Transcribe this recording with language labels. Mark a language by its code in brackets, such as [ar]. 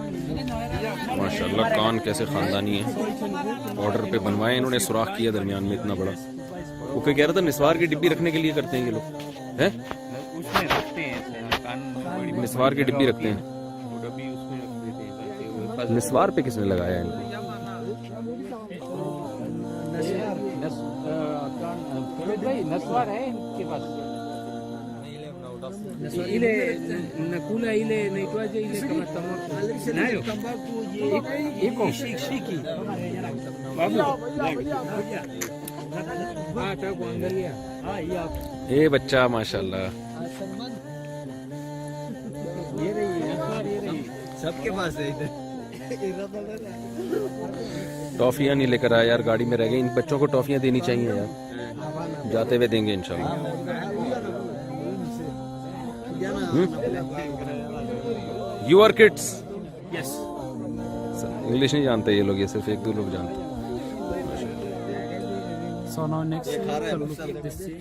[hi] माशाल्लाह कान कैसे खानदानी है। ऑर्डर पे बनवाए इन्होंने, सुराख किया दरमियान में इतना बड़ा। वो कोई कह रहा था निस्वार की डिब्बी रखने के लिए करते हैं ये लोग, हैं? उसमें रखते हैं कान बड़ी निस्वार की डिब्बी रखते हैं। वो डब्बी उसमें रख देते हैं ताकि वो निस्वार पे किसने लगाया है इनको? नस्वार है इनके पास [sw] ile nakula ile inaitwaje ile kama tamako nayo iko shiki babu hata kuangalia [hi] ए बच्चा माशाल्लाह। ये रही सबके पास है इधर टॉफियाँ नहीं लेकर आया यार, गाड़ी में रह गई। इन बच्चों को टॉफियाँ देनी चाहिए यार, जाते हुए देंगे इंशाल्लाह। [en] Your kids Yes. [hi] इंग्लिश नहीं जानते ये लोग, ये सिर्फ एक दो लोग जानते हैं। [en] So now next we'll look at this.